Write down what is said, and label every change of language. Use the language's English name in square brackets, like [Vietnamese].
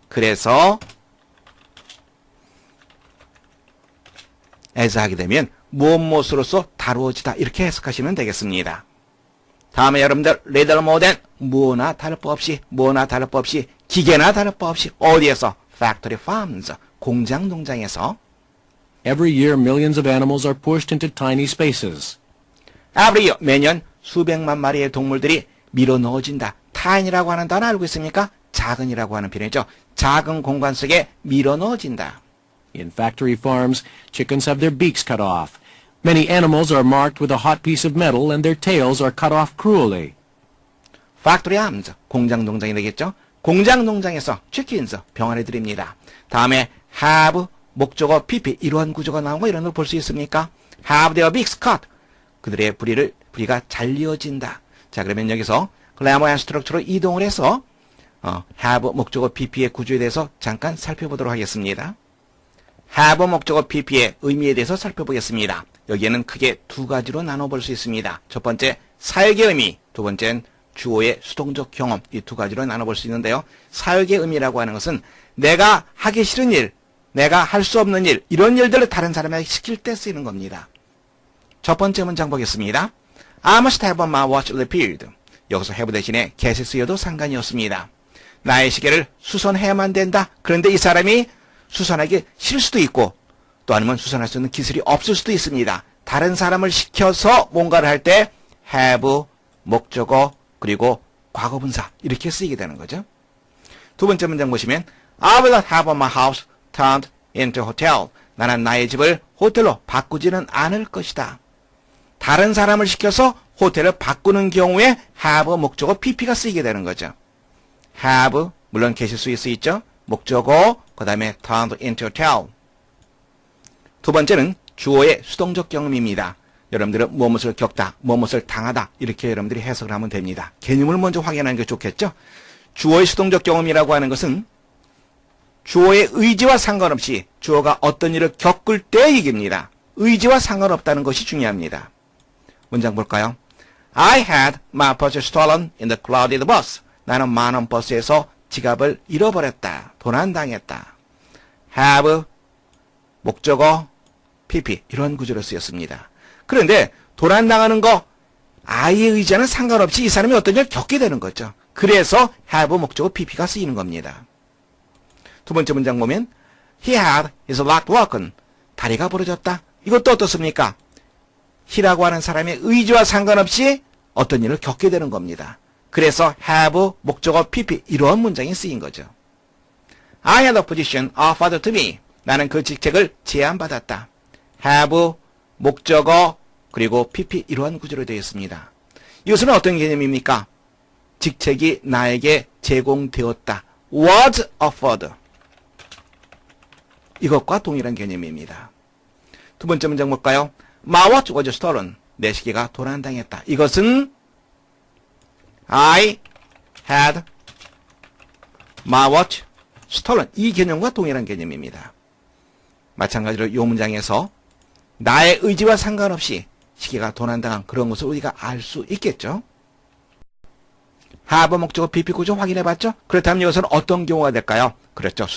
[Korean] 그래서 as 하게 되면 무엇으로서 다루어지다 이렇게 해석하시면 되겠습니다. 다음에 여러분들 [English] little more than [Korean] 무엇나 다를 바 없이 기계나 다를 바 없이 어디에서? factory farms 공장 농장에서 [English] Every year millions of animals are pushed into tiny spaces. every year [Korean] 매년 수백만 마리의 동물들이 밀어 넣어진다. tiny라고 하는 단어 알고 있습니까? 작은이라고 하는 표현이죠. 작은 공간 속에 밀어 넣어진다. [English] In factory farms, chickens have their beaks cut off. Many animals are marked with a hot piece of metal and their tails are cut off cruelly. [Korean] factory farms 공장 농장이 되겠죠. 공장 농장에서 chickens 병아리 드립니다. 다음에 have 목적어 pp 이러한 구조가 나오고 이런 걸 볼 수 있습니까? [English] have their beaks cut [Korean] 그들의 부리가 잘려진다. 자, 그러면 여기서 [English] grammar and structure [Korean] 로 이동을 해서 have 목적어 pp의 구조에 대해서 잠깐 살펴보도록 하겠습니다. have 목적어 pp의 의미에 대해서 살펴보겠습니다. 여기에는 크게 두 가지로 나눠볼 수 있습니다. 첫 번째 사역의 의미, 두 번째는 주어의 수동적 경험 이 두 가지로 나눠볼 수 있는데요. 사역의 의미라고 하는 것은 내가 하기 싫은 일, 내가 할 수 없는 일 이런 일들을 다른 사람에게 시킬 때 쓰이는 겁니다. 첫 번째 문장 보겠습니다. [English] I must have my watch repaired. [Korean] 여기서 have 대신에 get이 쓰여도 상관이 없습니다. 나의 시계를 수선해야만 된다. 그런데 이 사람이 수선하기 싫을 수도 있고 또 아니면 수선할 수 있는 기술이 없을 수도 있습니다. 다른 사람을 시켜서 뭔가를 할 때 have, 목적어, 그리고 과거분사 이렇게 쓰이게 되는 거죠. 두 번째 문장 보시면 [English] I will not have my house turned into a hotel. [Korean] 나는 나의 집을 호텔로 바꾸지는 않을 것이다. 다른 사람을 시켜서 호텔을 바꾸는 경우에 have 목적어 pp가 쓰이게 되는 거죠. have 물론 계실 수 있죠. 목적어 그 다음에 [English] turned into hotel. [Korean] 두 번째는 주어의 수동적 경험입니다. 여러분들은 무엇을 겪다, 무엇을 당하다 이렇게 여러분들이 해석을 하면 됩니다. 개념을 먼저 확인하는 게 좋겠죠. 주어의 수동적 경험이라고 하는 것은 주어의 의지와 상관없이 주어가 어떤 일을 겪을 때의 얘기입니다. 의지와 상관없다는 것이 중요합니다. 문장 볼까요? [English] I had my purse stolen in the crowded bus. [Korean] 나는 만원 버스에서 지갑을 잃어버렸다. 도난당했다. have 목적어 pp 이런 구조로 쓰였습니다. 그런데 도난당하는 거 I의 의지와는 상관없이 이 사람이 어떤 일을 겪게 되는 거죠. 그래서 have 목적어 pp가 쓰이는 겁니다. 두 번째 문장 보면 [English] He had his leg broken. [Korean] 다리가 부러졌다. 이것도 어떻습니까? he라고 하는 사람의 의지와 상관없이 어떤 일을 겪게 되는 겁니다. 그래서 have 목적어 pp 이러한 문장이 쓰인 거죠. [English] I had a position offered to me. [Korean] 나는 그 직책을 제안받았다. have 목적어 그리고 pp 이러한 구조로 되어 있습니다. 이것은 어떤 개념입니까? 직책이 나에게 제공되었다. [English] was offered. [Korean] 이것과 동일한 개념입니다. 두 번째 문장 볼까요? [English] My watch was stolen. [Korean] 내 시계가 도난당했다. 이것은 [English] I had my watch stolen. [Korean] 이 개념과 동일한 개념입니다. 마찬가지로 이 문장에서 나의 의지와 상관없이 시계가 도난당한 그런 것을 우리가 알 수 있겠죠. have 목적어 PP 구조 확인해봤죠? 그렇다면 이것은 어떤 경우가 될까요? 그렇죠.